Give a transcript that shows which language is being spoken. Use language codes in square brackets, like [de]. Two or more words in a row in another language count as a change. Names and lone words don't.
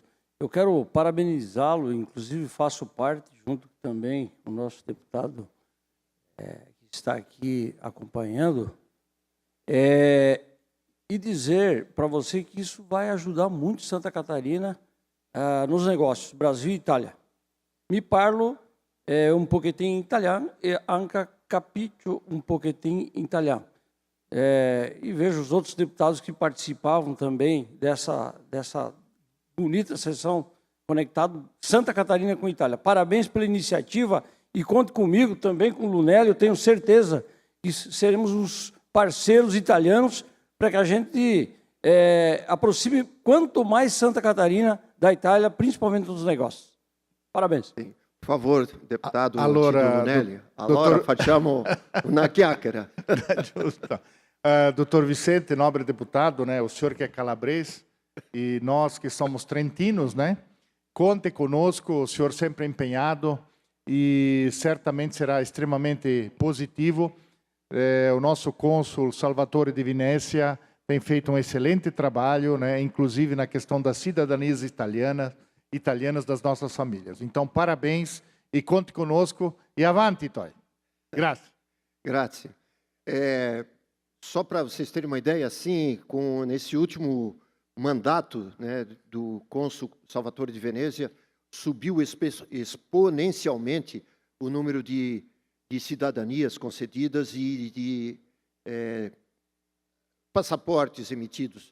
[pt] Eu quero parabenizá-lo, inclusive faço parte, junto também o nosso deputado que está aqui acompanhando, e dizer para você que isso vai ajudar muito Santa Catarina nos negócios, Brasil e Itália. [it] Mi parlo un pochettino in italiano e anche capisco un pochettino in italiano. [pt] E vejo os outros deputados que participavam também dessa bonita sessão conectado Santa Catarina com Itália. Parabéns pela iniciativa e conte comigo também, com o Lunelli. Eu tenho certeza que seremos os parceiros italianos para que a gente aproxime quanto mais Santa Catarina da Itália, principalmente nos negócios. Parabéns. Sim. Por favor, deputado [it] Allora, Lunelli. Allora facciamo una chiacchiera. Giusto. [pt] Doutor Vicente, nobre deputado, né, o senhor que é calabrês e nós que somos trentinos, né, conte conosco, o senhor sempre empenhado e certamente será extremamente positivo. O nosso cônsul Salvatore de Venezia tem feito um excelente trabalho, né, inclusive na questão das cidadanias italianas das nossas famílias. Então, parabéns e conte conosco e avanti, Toy. [it] Grazie. Grazie. [pt] Só para vocês terem uma ideia, assim, nesse último mandato, né, do cônsul Salvatore de Venezia, subiu exponencialmente o número de cidadanias concedidas e de passaportes emitidos.